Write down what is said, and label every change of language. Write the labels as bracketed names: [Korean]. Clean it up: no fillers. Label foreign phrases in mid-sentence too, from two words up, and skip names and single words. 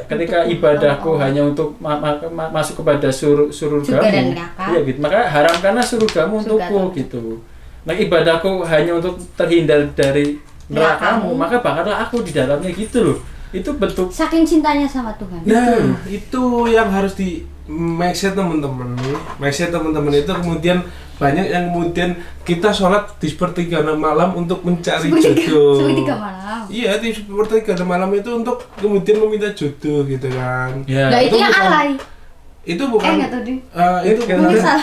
[Indonesian] Ketika ibadahku hanya untuk masuk kepada surgamu. Surga dan neraka. Iya gitu. Maka haramkanlah surgamu Surga untukku gitu. Nah, ibadahku hanya untuk terhindar dari nerakamu, maka bakarlah aku di dalamnya gitu loh. Itu bentuk Saking cintanya sama Tuhan. Nah, itu yang harus di [English] make sure [Indonesian] teman-teman. [English] Make sure [Indonesian] teman-teman itu kemudian banyak yang kemudian kita sholat di sepertiga malam untuk mencari jodoh. Sepertiga malam. Iya, di sepertiga malam itu untuk kemudian meminta jodoh gitu kan. ya. Lah itu yang bukan- alay. Itu bukan Enggak tahu ding. itu Mungkin Mungkin bukan